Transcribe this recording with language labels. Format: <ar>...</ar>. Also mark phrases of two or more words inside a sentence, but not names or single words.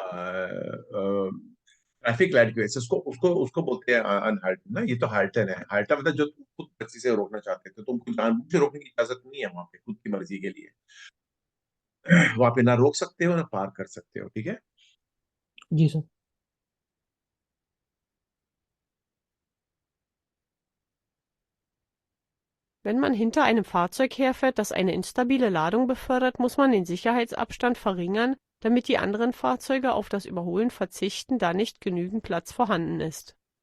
<hi>ट्रैफिक लाइट की वजह से, उसको उसको उसको बोलते हैं अनहाल्ट ना। ये तो हाल्टन है। हाल्टन मतलब जो तुम खुद मर्जी से रोकना चाहते थे, तुमको जानबूझ के रोकने की इजाजत नहीं है वहां पे, खुद की मर्जी के लिए। वहां पे ना रोक सकते हो ना पार कर सकते हो, ठीक है। जी सर।</hi> <de>Wenn man hinter einem Fahrzeug herfährt, das eine instabile Ladung befördert, muss man den Sicherheitsabstand verringern, damit die anderen Fahrzeuge auf das Überholen verzichten, da nicht genügend Platz vorhanden ist.</de>